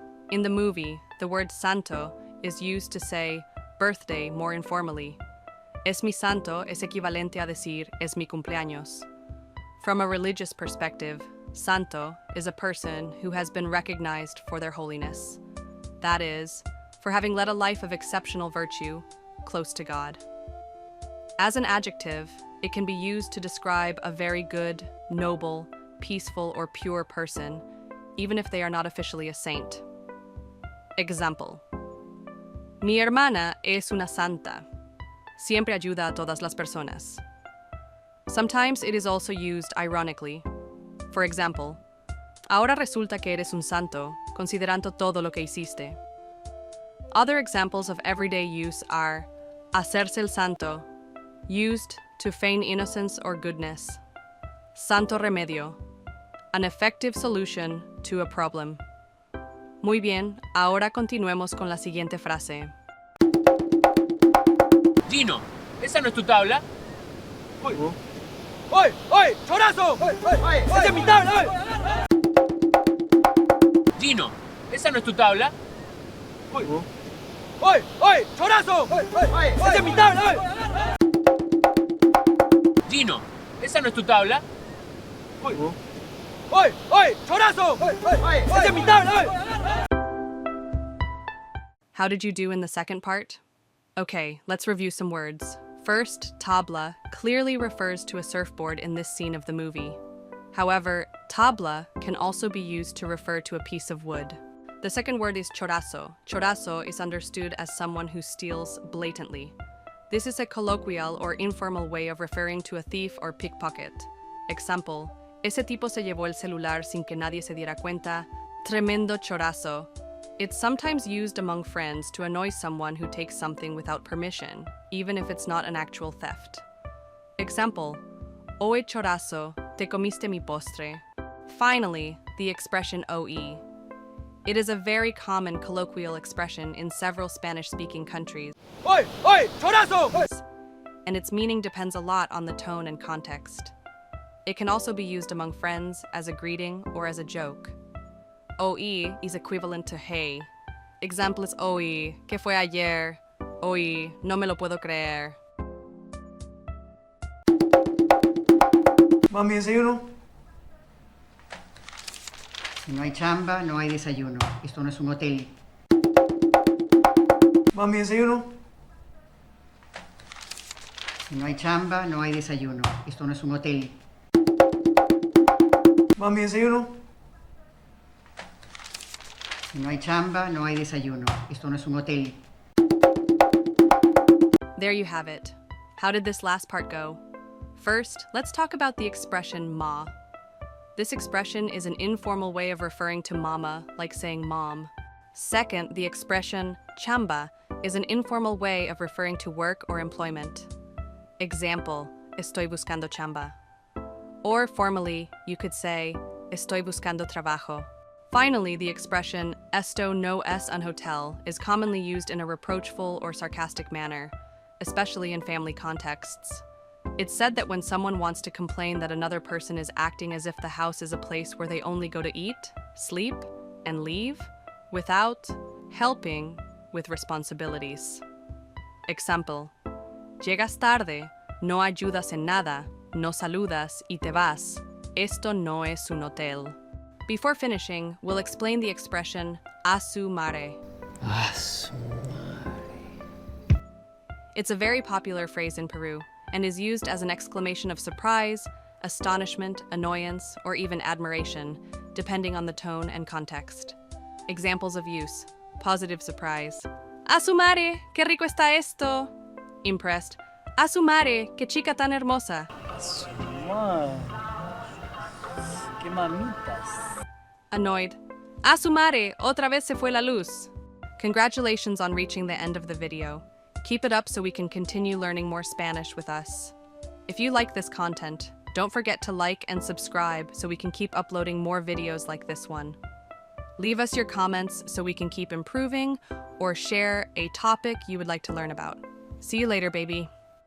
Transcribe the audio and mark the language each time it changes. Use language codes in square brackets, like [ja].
[en] In the movie, the word santo is used to say birthday more informally. [es] Es mi santo es equivalente a decir es mi cumpleaños. [en] From a religious perspective, santo is a person who has been recognized for their holiness. That is, for having led a life of exceptional virtue, close to God. As an adjective, it can be used to describe a very good, noble, peaceful, or pure person, even if they are not officially a saint. [es] Example: Mi hermana es una santa. Siempre ayuda a todas las personas. [en] Sometimes it is also used ironically. For example, [es] ahora resulta que eres un santo, considerando todo lo que hiciste. [en] Other examples of everyday use are [es] hacerse el santo, [en] used to feign innocence or goodness. [es] Santo remedio, [en] an effective solution to a problem. [es] Muy bien, ahora continuemos con la siguiente frase. Gino, ¿esa no es tu tabla? ¡Oy! ¡Oy! ¡Oy! ¡Chorazo! ¡Oy! ¡Esa es mi tabla! Gino, ¿esa no es tu tabla? ¡Oy! ¡Oy! ¡Oy! ¡Chorazo! ¡Oy! ¡Esa es mi tabla! Gino, ¿esa no es tu tabla? ¡Oy! ¡Oy! ¡Oy! ¡Chorazo! ¡Oy! ¡Esa es mi tabla! [en] How did you do in the second part? Okay, let's review some words. First, tabla clearly refers to a surfboard in this scene of the movie. However, tabla can also be used to refer to a piece of wood. The second word is chorazo. Chorazo is understood as someone who steals blatantly. This is a colloquial or informal way of referring to a thief or pickpocket. [es] Example: Ese tipo se llevó el celular sin que nadie se diera cuenta. Tremendo chorazo. [en] It's sometimes used among friends to annoy someone who takes something without permission, even if it's not an actual theft. [es] Example, Oye chorazo, te comiste mi postre. [en] Finally, the expression OE. It is a very common colloquial expression in several Spanish-speaking countries, [es] ¡Oye, oye, chorazo! [en] and its meaning depends a lot on the tone and context. It can also be used among friends as a greeting or as a joke. OE is equivalent to hey. Example is [es] OE, ¿qué fue ayer? OE, no me lo puedo creer. Mami, desayuno. Si no hay chamba, no hay desayuno. Esto no es un hotel. Mami, desayuno. Si no hay chamba, no hay desayuno. Esto no es un hotel. Mami, desayuno. Si no hay chamba, no hay desayuno. Esto no es un hotel. [en] There you have it. How did this last part go? First, let's talk about the expression ma. This expression is an informal way of referring to mama, like saying mom. Second, the expression chamba is an informal way of referring to work or employment. [es] Example, estoy buscando chamba. [en] Or formally, you could say, [es] estoy buscando trabajo. [en] Finally, the expression [es] esto no es un hotel [en] is commonly used in a reproachful or sarcastic manner, especially in family contexts. It's said that when someone wants to complain that another person is acting as if the house is a place where they only go to eat, sleep, and leave, without helping with responsibilities. [es] Example, llegas tarde, no ayudas en nada, no saludas y te vas. Esto no es un hotel. [en] Before finishing, we'll explain the expression a su madre. [es] A su madre. [en] It's a very popular phrase in Peru and is used as an exclamation of surprise, astonishment, annoyance, or even admiration, depending on the tone and context. Examples of use: positive surprise. [es] A su madre, qué rico está esto. [en] Impressed. [es] A su madre, qué chica tan hermosa. A su madre. Qué mamitas. [en] Annoyed. [es] A su madre, otra vez se fue la luz. [en] Congratulations on reaching the end of the video. Keep it up so we can continue learning more Spanish with us. If you like this content, don't forget to like and subscribe so we can keep uploading more videos like this one. Leave us your comments so we can keep improving, or share a topic you would like to learn about. See you later, baby.